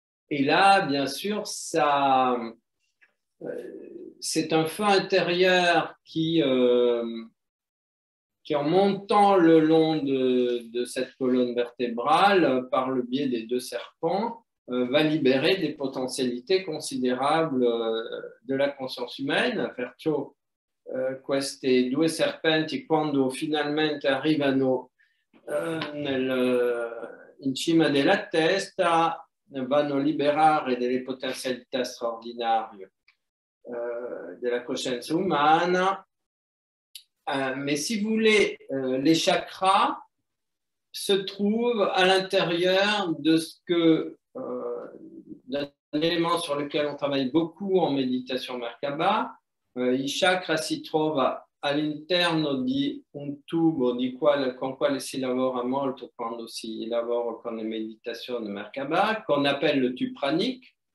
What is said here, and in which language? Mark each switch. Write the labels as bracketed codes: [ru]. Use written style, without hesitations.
[fr] Et là, bien sûr, c'est un feu intérieur qui en montant le long de cette colonne vertébrale, par le biais des deux serpents, va libérer des potentialités considérables de la conscience humaine. [it] Perciò questi due serpenti, quando finalmente arrivano in cima della testa, vanno a liberare delle potenzialità straordinarie della coscienza umana. [fr] Mais si vous voulez, les chakras se trouvent à l'intérieur de ce que, d'un élément sur lequel on travaille beaucoup en méditation Merkaba. [it] I chakra si trova all'interno di un tubo con quale si lavora molto quando si lavora con le meditazioni Merkaba, [fr] qu'on appelle le tube pranique,